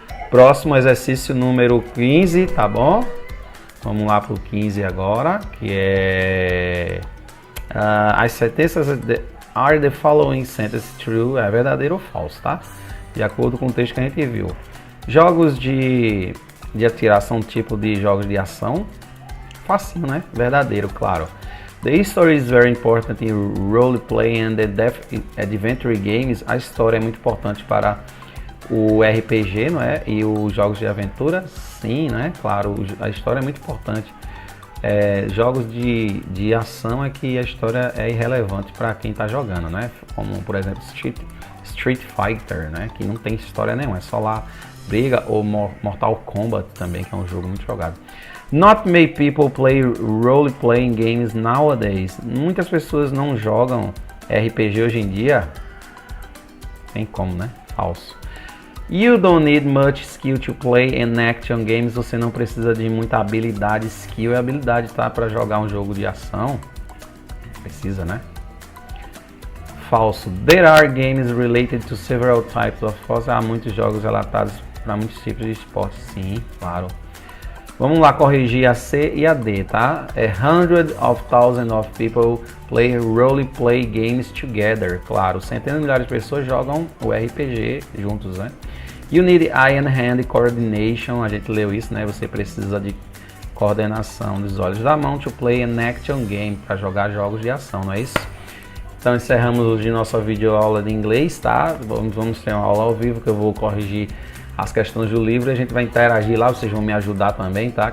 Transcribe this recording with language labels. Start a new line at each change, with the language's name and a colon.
Portuguese: Próximo exercício número 15, tá bom? Vamos lá pro 15 agora, que é... as sentenças
English: are the following sentences true,
Portuguese: é verdadeiro ou falso, tá? De acordo com o texto que a gente viu. Jogos de atirar são tipo de jogos de ação. Facinho, né? Verdadeiro, claro.
English: The history is very important in role-play and adventure games.
Portuguese: A história é muito importante para o RPG, não é? E os jogos de aventura, sim, né? Claro, a história é muito importante. Jogos de ação é que a história é irrelevante para quem está jogando, né? Como, por exemplo, Street Fighter, né? Que não tem história nenhuma, é só lá briga, ou Mortal Kombat também, que é um jogo muito jogado.
English: Not many people play role-playing games nowadays.
Portuguese: Muitas pessoas não jogam RPG hoje em dia. Tem como, né? Falso.
English: You don't need much skill to play in action games.
Portuguese: Você não precisa de muita habilidade. Skill é habilidade, tá? Para jogar um jogo de ação. Precisa, né? Falso.
English: There are games related to several types of sports.
Portuguese: Há muitos jogos relatados para muitos tipos de esportes. Sim, claro. Vamos lá corrigir a C e a D, tá?
English: Hundreds of thousands of people play role-play games together.
Portuguese: Claro, centenas de milhares de pessoas jogam o RPG juntos, né?
English: You need eye and hand coordination.
Portuguese: A gente leu isso, né? Você precisa de coordenação dos olhos da mão
English: to play an action game,
Portuguese: para jogar jogos de ação, não é isso? Então encerramos hoje nossa videoaula de inglês, tá? Vamos ter uma aula ao vivo que eu vou corrigir as questões do livro e a gente vai interagir lá, vocês vão me ajudar também, tá?